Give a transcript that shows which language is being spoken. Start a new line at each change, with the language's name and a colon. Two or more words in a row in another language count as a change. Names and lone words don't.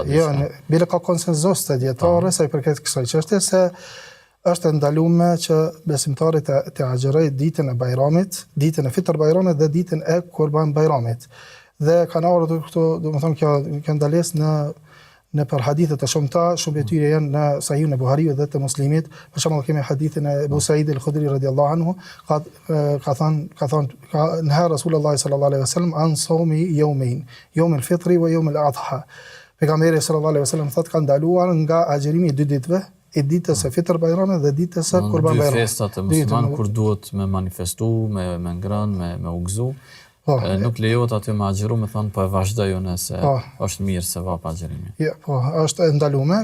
Albanian: Jo, bile ka konsenzus të dietarëve sa i përket kësaj çështje se është ndaluar që besimtari të agjerojë ditën e Bayramit, ditën e Fitr Bayramit dhe ditën e Kurban Bayramit. Dhe kanë ardhur këto, domethënë kjo ndalesë në për hadithe të shumta, shumë të tyre janë në Sahihun e Buhariut dhe të Muslimit. Për shembull kemi hadithin e Abu Sa'id al-Khudri
Arabic: رضي الله عنه,
Albanian: ka thënë
Arabic: نهى رسول الله صلى الله عليه وسلم عن صوم يومين يوم الفطر ويوم الأضحى.
Albanian: Pejgamberi
Arabic: صلى الله عليه وسلم
Albanian: thotë ka ndaluar nga agjerimi i dy ditëve, e ditës së Fitr Bayramit dhe ditës së Kurban Bayramit. Festat e musliman kur duhet me manifestu, me ngrënë, me u gëzu, Nuk lejohet aty me agjëru me thonë po e vazhdoj unë se është mirë se vap agjërimi. Ja, po, është e ndalume.